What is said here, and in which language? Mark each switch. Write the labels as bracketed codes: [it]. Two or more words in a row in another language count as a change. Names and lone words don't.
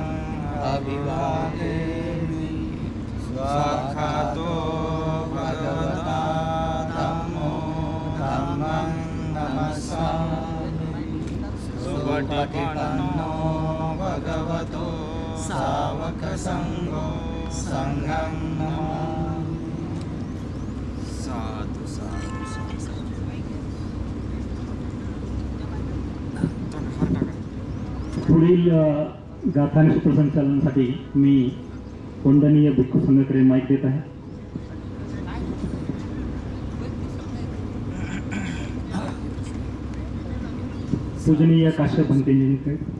[pi] अभिवादेमि स्वाखातो भगवता धम्मो धम्मं नमस्सामि सुपटिपन्नो भगवतो सावक संघो संघं नमामि। साधु साधु साधु। [mr] पुढील गाथा आणि सूत्रसंचालनासाठी मी वंदनीय भिक्खू संघाकडे माईक देत आहे. पूजनीय काश्यप भंतेजींकडे.